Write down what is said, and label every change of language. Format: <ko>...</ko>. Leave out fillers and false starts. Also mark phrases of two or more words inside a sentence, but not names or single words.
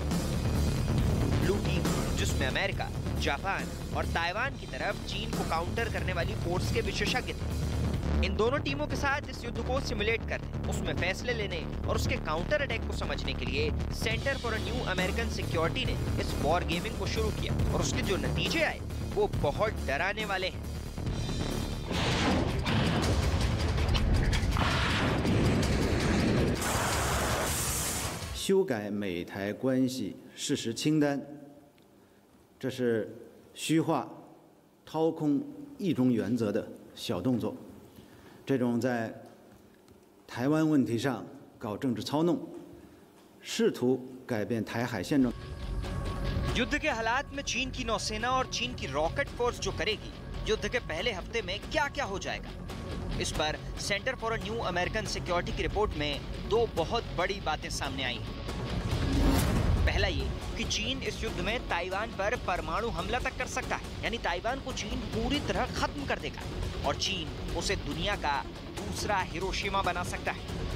<en>blue team,</en> <hi>जिसमें अमेरिका, जापान और ताइवान की तरफ चीन को काउंटर करने वाली फोर्स के विशेषज्ञ थे। इन दोनों टीमों के साथ इस युद्ध को सिमुलेट करने, उसमें फैसले लेने और उसके</hi> <en>counter attack</en> <hi>को समझने के लिए सेंटर फॉर न्यू अमेरिकन सिक्योरिटी ने इस</hi> <en>war gaming</en> <hi>को शुरू किया, और उसके जो नतीजे आए वो बहुत डराने वाले हैं।</hi> <zh>修改美台关系事实清单，这是虚化、掏空一中原则的小动作。这种在台湾问题上搞政治操弄，试图改变台海现状。</zh> <hi>युद्ध के हालात में चीन की नौसेना और चीन की</hi> <en>rocket force</en> <hi>जो करेगी, युद्ध के पहले हफ्ते में क्या-क्या हो जाएगा, इस पर सेंटर फॉर अ न्यू अमेरिकन सिक्योरिटी की रिपोर्ट में दो बहुत बड़ी बातें सामने आई हैं। पहला ये कि चीन इस युद्ध में ताइवान पर परमाणु हमला तक कर सकता है, यानी ताइवान को चीन पूरी तरह खत्म कर देगा और चीन उसे दुनिया का दूसरा हिरोशिमा बना सकता है।</hi>